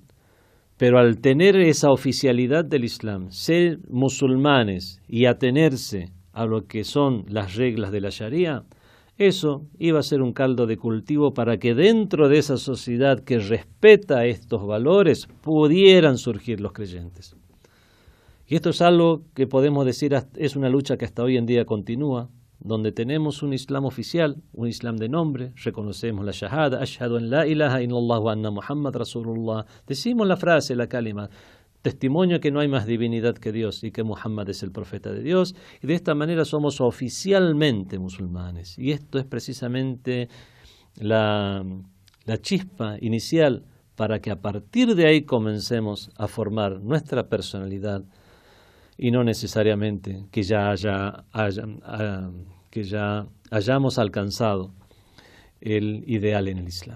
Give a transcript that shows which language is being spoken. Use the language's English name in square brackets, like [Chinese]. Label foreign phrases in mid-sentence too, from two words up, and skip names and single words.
[Spanish] Pero al tener esa oficialidad del Islam, ser musulmanes y atenerse a lo que son las reglas de la Sharia, eso iba a ser un caldo de cultivo para que dentro de esa sociedad que respeta estos valores pudieran surgir los creyentes. Y esto es algo que podemos decir es una lucha que hasta hoy en día continúa, donde tenemos un Islam oficial, un Islam de nombre, reconocemos la Shahada, [Arabic] أشهد أن لا إله إلا الله وأن محمدا رسول الله, [Spanish] decimos la frase, la kalima, testimonio que no hay más divinidad que Dios y que Muhammad es el profeta de Dios, y de esta manera somos oficialmente musulmanes. Y esto es precisamente la chispa inicial para que a partir de ahí comencemos a formar nuestra personalidad y no necesariamente que ya hayamos alcanzado el ideal en el Islam.